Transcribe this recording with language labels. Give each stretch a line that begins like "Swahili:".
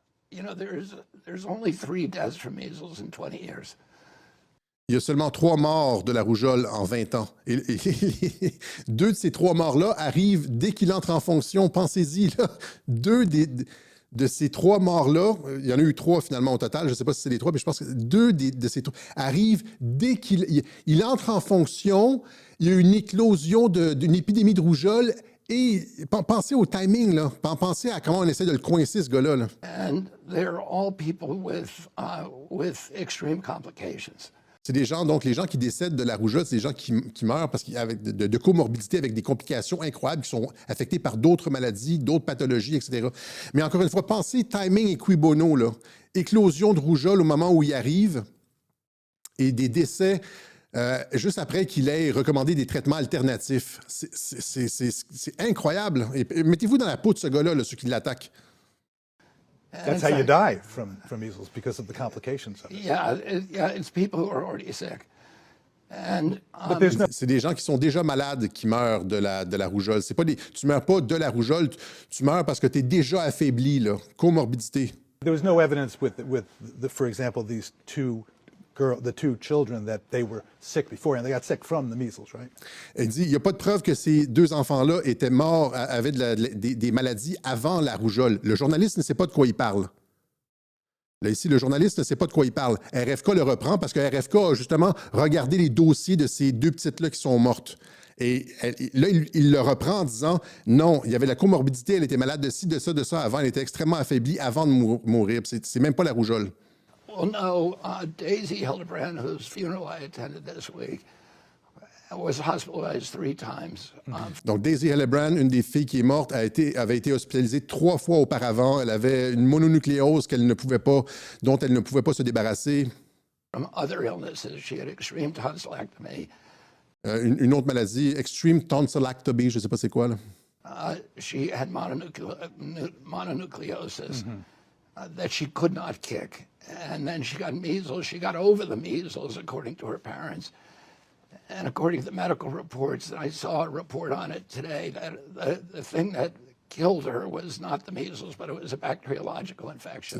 English: You know, there's only 3 deaths from measles in 20 years.
French: Il y a seulement 3 morts de la rougeole en 20 ans. Et 2 de ces 3 morts-là arrivent dès qu'il entre en fonction. Pensez-y, là. 2 de ces 3 morts-là, il y en a eu 3 finalement au total, je ne sais pas si c'est les 3, mais je pense que 2 de ces 3 arrivent dès qu'il entre en fonction. Il y a une éclosion d'une épidémie de rougeole. Et pensez au timing, là. Pensez à comment on essaie de le coincer, ce gars-là. Là.
English: And they're all people with extreme complications.
French: C'est des gens, donc les gens qui décèdent de la rougeole, c'est des gens qui meurent parce avec de comorbidité, avec des complications incroyables, qui sont affectés par d'autres maladies, d'autres pathologies, etc. Mais encore une fois, pensez timing et cui bono, là. Éclosion de rougeole au moment où il arrive et des décès juste après qu'il ait recommandé des traitements alternatifs. C'est incroyable. Et mettez-vous dans la peau de ce gars-là, là, ceux qui l'attaquent.
English: That's how you die from measles, because of the complications of it. Yeah, it's people who are already sick. And
French: C'est des gens qui sont déjà malades qui meurent de la rougeole. C'est pas tu meurs pas de la rougeole, tu meurs parce que tu es déjà affaibli, là. Comorbidité.
English: There was no evidence for example, the 2 children that they were sick before, and they got sick from the measles, right?
French: Elle dit, il n'y a pas de preuve que ces 2 enfants-là étaient morts, avaient des maladies avant la rougeole. Le journaliste ne sait pas de quoi il parle. Là, ici, le journaliste ne sait pas de quoi il parle. RFK le reprend parce que RFK a justement regardé les dossiers de ces 2 petites-là qui sont mortes. Et là, il le reprend en disant, non, il y avait la comorbidité, elle était malade de ci, de ça avant, elle était extrêmement affaiblie avant de mourir. C'est même pas la rougeole.
English: well, no, Daisy Hildebrand, whose funeral I attended this week, was hospitalized 3 times.
French: Donc, Daisy Hildebrand, une des filles qui est morte, avait été hospitalisée 3 fois auparavant. Elle avait une mononucléose dont elle ne pouvait pas se débarrasser.
English: From other illnesses, she had extreme tonsillectomy.
French: Une autre maladie,
English: extreme tonsillectomy,
French: je ne sais pas c'est quoi, là.
English: She had mononucleosis that she could not kick. And then she got measles. She got over the measles, according to her parents. And according to the medical reports, I saw a report on it today, that the thing that killed her was not the measles, but it was a bacteriological infection.